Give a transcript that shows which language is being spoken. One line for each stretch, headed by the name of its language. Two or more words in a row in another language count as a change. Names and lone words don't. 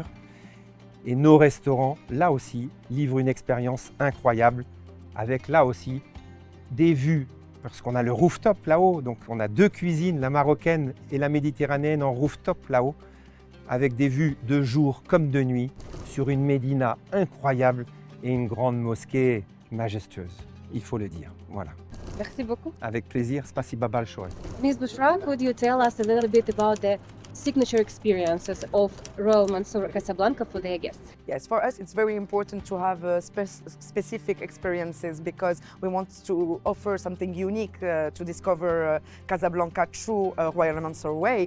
French: Et nos restaurants, là aussi, livrent une expérience incroyable, avec là aussi des vues, parce qu'on a le rooftop là-haut, donc on a 2 cuisines, la marocaine et la méditerranéenne en rooftop là-haut, avec des vues de jour comme de nuit, sur une médina incroyable et une grande mosquée majestueuse, il faut le dire. Voilà. Merci beaucoup. Avec plaisir,
Russian: спасибо большое.
English: Ms. Bushra, could you tell us a little bit about the signature experiences of Royal Mansour Casablanca for their guests? Yes, for us it's very important to have specific experiences because we want to offer something unique to discover Casablanca through Royal Mansour way.